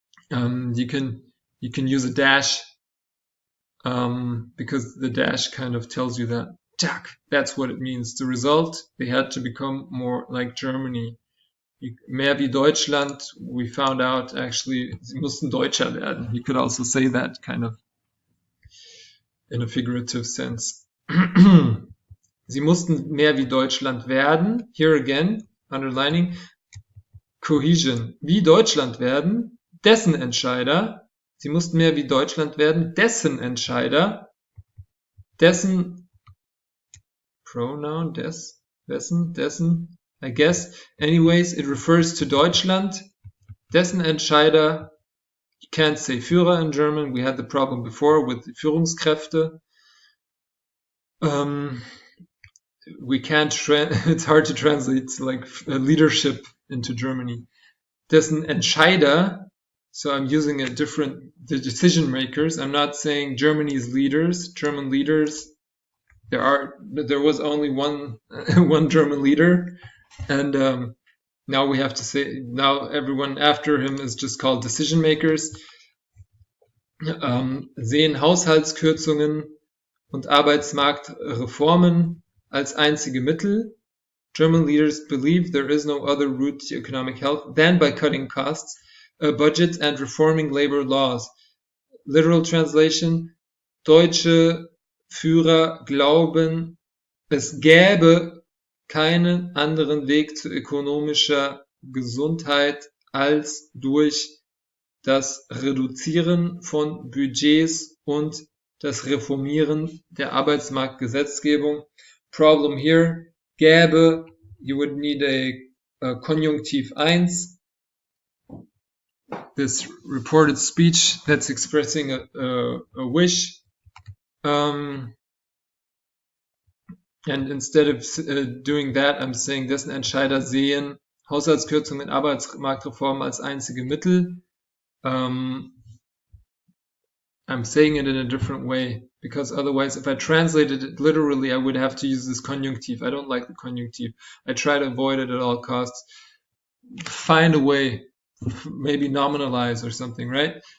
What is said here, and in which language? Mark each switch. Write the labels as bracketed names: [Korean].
[English] You can use a dash because the dash kind of tells you that that's what it means. The result, they had to become more like Germany. [German] Mehr wie Deutschland, [English] we found out actually, [German] sie mussten Deutscher werden. [English] You could also say that kind of in a figurative sense. [German] Sie mussten mehr wie Deutschland werden. [English] Here again, underlining, cohesion. [German] Wie Deutschland werden, dessen Entscheider. Sie mussten mehr wie Deutschland werden, dessen Entscheider, dessen pronoun, dessen, [English] I guess. Anyways, it refers to Deutschland, [German] dessen Entscheider. [English] You can't say Führer in German. We had the problem before with Führungskräfte. We can't, it's hard to translate like leadership into Germany. [German] Dessen Entscheider. [English] So I'm using the decision makers. I'm not saying Germany's leaders, German leaders. There was only one German leader, and now we have to say, now everyone after him is just called decision makers. [German] Sehen Haushaltskürzungen und Arbeitsmarktreformen als einzige Mittel. [English] German leaders believe there is no other route to economic health than by cutting costs, budgets and reforming labor laws. Literal translation, [German] deutsche Führer glauben, es gäbe keinen anderen Weg zu ökonomischer Gesundheit als durch das Reduzieren von Budgets und das Reformieren der Arbeitsmarktgesetzgebung. [English] Problem here, gäbe, you would need a Konjunktiv 1. this reported speech that's expressing a wish. And instead of doing that, I'm saying, [German] dessen Entscheider sehen Haushaltskürzungen und Arbeitsmarktreformen als einzige Mittel. [English] I'm saying it in a different way, because otherwise, if I translated it literally, I would have to use this Konjunktiv. I don't like the Konjunktiv. I try to avoid it at all costs. Find a way, maybe nominalize or something, right?